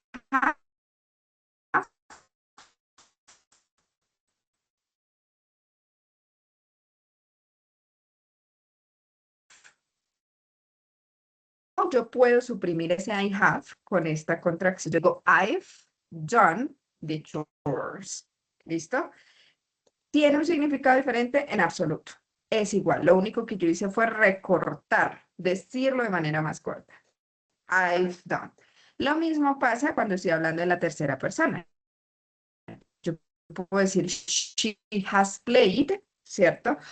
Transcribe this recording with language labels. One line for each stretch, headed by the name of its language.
Spanish: have, o yo puedo suprimir ese I have con esta contracción. Yo digo
English: I've done the chores.
Spanish: ¿Listo? ¿Tiene un significado diferente? En absoluto. Es igual. Lo único que yo hice fue recortar, decirlo de manera más corta.
English: I've done.
Spanish: Lo mismo pasa cuando estoy hablando de la tercera persona. Yo puedo decir
English: she has played,
Spanish: ¿cierto?